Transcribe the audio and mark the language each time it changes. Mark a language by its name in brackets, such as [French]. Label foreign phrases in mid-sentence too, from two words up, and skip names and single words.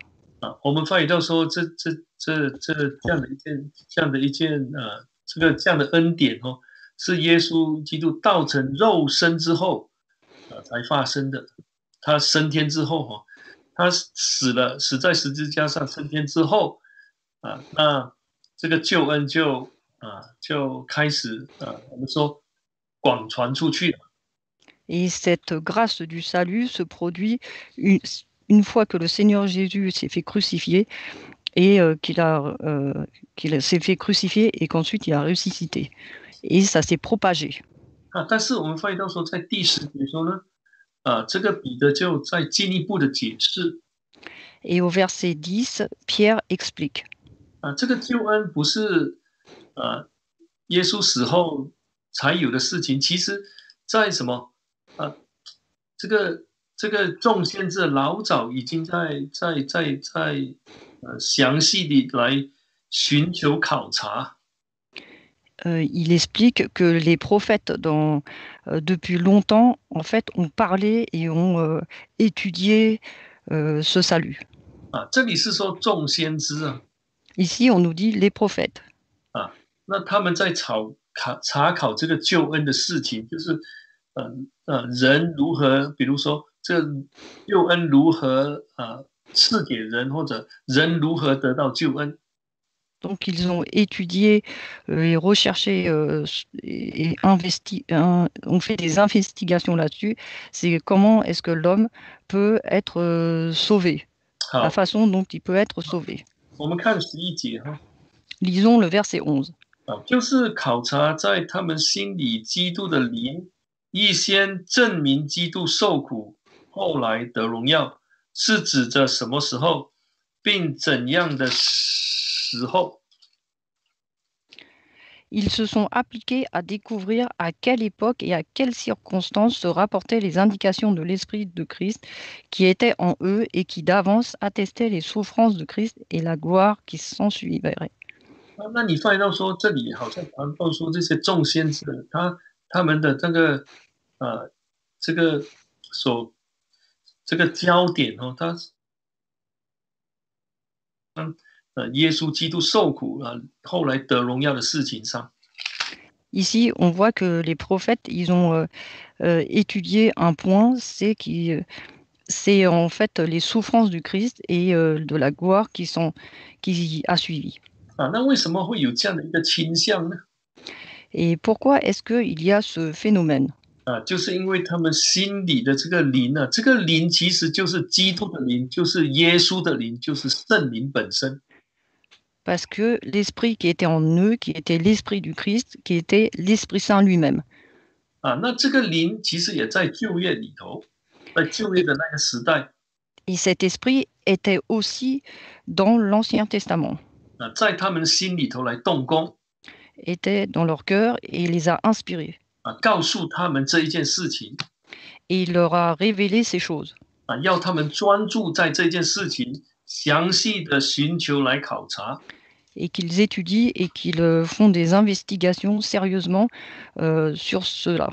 [Chinese] 我们发觉到说，这样的一件这样的恩典是耶稣基督道成肉身之后才发生的。他升天之后他死在十字架上，升天之后那这个救恩就开始我们说广传出去了。 [French] Et cette grâce du salut se produit une fois que le Seigneur Jésus s'est fait crucifier et qu'il s'est fait crucifier et qu'ensuite il a ressuscité. Et ça s'est propagé. [Chinese] 但是我们发现到说，在第10节说呢，这个彼得就再进一步的解释。 [French] Et au verset 10, Pierre explique. [Chinese] 这个救恩不是耶稣死后才有的事情，其实在什么这个众先知老早已经在详细的来寻求考察。 [French] Il explique que les prophètes, depuis longtemps, en fait, ont parlé et ont étudié ce salut. [Chinese] 这里是说众先知 [French] Ici, on nous dit les prophètes. [Chinese] 那他们在查考这个救恩的事情，就是人如何，比如说这救恩如何赐给人，或者人如何得到救恩。 [French] Donc, ils ont étudié et recherché et ont fait des investigations là-dessus. C'est comment est-ce que l'homme peut être sauvé, la façon dont il peut être sauvé. [Chinese] 我们看11节 [French] Lisons le verset 11. [Chinese] 就是考察在他们心里基督的灵，预先证明基督受苦，后来得荣耀，是指着什么时候， 并怎样的时候。 [French] Ils se sont appliqués à découvrir à quelle époque et à quelles circonstances se rapportaient les indications de l'Esprit de Christ qui étaient en eux et qui d'avance attestaient les souffrances de Christ et la gloire qui s'ensuivrait. [Chinese] 那你发现到说，这里好像谈到说这些众先知，他们的这个所这个焦点哦，耶稣基督受苦啊，后来得荣耀的事情上。 [French] Ici, on voit que les prophètes, ils ont étudié un point, c'est en fait les souffrances du Christ et de la gloire qui a suivi. [Chinese] 啊，那为什么会有这样的一个倾向呢？ [French] Et pourquoi est-ce qu'il y a ce phénomène? [Chinese] 啊，就是因为他们心里的这个灵啊，这个灵其实就是基督的灵，就是耶稣的灵，就是圣灵本身。 [French] Parce que l'esprit qui était en eux, qui était l'esprit du Christ, qui était l'Esprit Saint lui-même. [Chinese] 啊，那这个灵其实也在旧约里头，在旧约的那个时代。 [French] Et cet esprit était aussi dans l'Ancien Testament, [Chinese] 啊，在他们心里头来动工， [French] était dans leur cœur et les a inspirés. [Chinese] 啊，告诉他们这一件事情， [French] Et il leur a révélé ces choses. [Chinese] 啊，要他们专注在这件事情，详细的寻求来考察。 [French] Et qu'ils étudient et qu'ils font des investigations sérieusement sur cela.